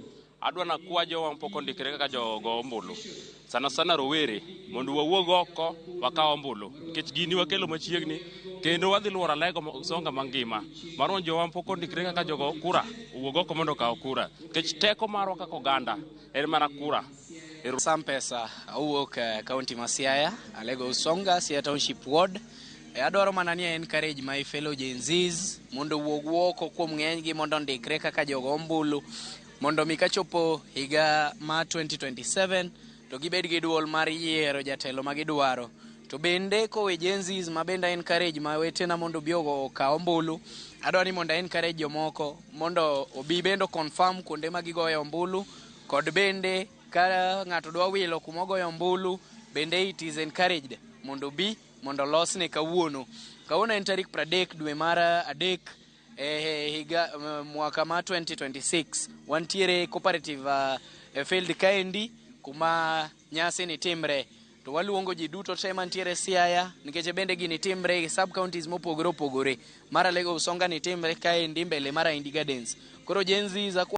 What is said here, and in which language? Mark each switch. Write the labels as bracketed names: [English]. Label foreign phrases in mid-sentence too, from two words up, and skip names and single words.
[Luo (Kenya and Tanzania)] Adwa na kwa jowa mpok ondikre kaka jogo ombulu sana rowere mondo wawuog oko wakaw ombulu nikech gini wakelo machiegni kendo wadhi luoro Alego Usonga mangima marwa jowa mpok ondikre kaka jogo kura owuog oko mondo kaw kura nikech teko marwa kaka oganda en mana kura. Sam Pesa awuok kaunti ma Siaya Alego Usonga Siaya Township Ward. Adwaro mana ni [English] encourage my fellow Gen Zs [Luo (Kenya and Tanzania)] mondo wuog oko kuom ng'enygi mondo ondikre kaka jogo ombulu mondo mi kachopo higa ma 2027 to gibed gi duol mar yiero jatelo ma gidwaro. To bende kowe Gen Zs ma bende encourage ma wetena mondo biogo ka ombulu adwaro ni mondo encourage jomoko mondo obi bendo confirm kuonde ma gigoyo ombulu kod bende ka ng'ato dwa wilo kuma ogoyo ombulu bende [English] it is encouraged [Luo (Kenya and Tanzania)] mondo bi mondo losne kawuono en tarik 30 dwe mar adek higa mwaka ma 2026 wantiere [English] cooperative field [Luo (Kenya and Tanzania)] kaendi kuma nyasi ni timre to waluongo ji duto te mantiere Siaya nikech bende gini timre e sub counties mopogore opogore mar Alego Usonga ni timre kaendi mbele mar Ahindi Gardens koro Gen Z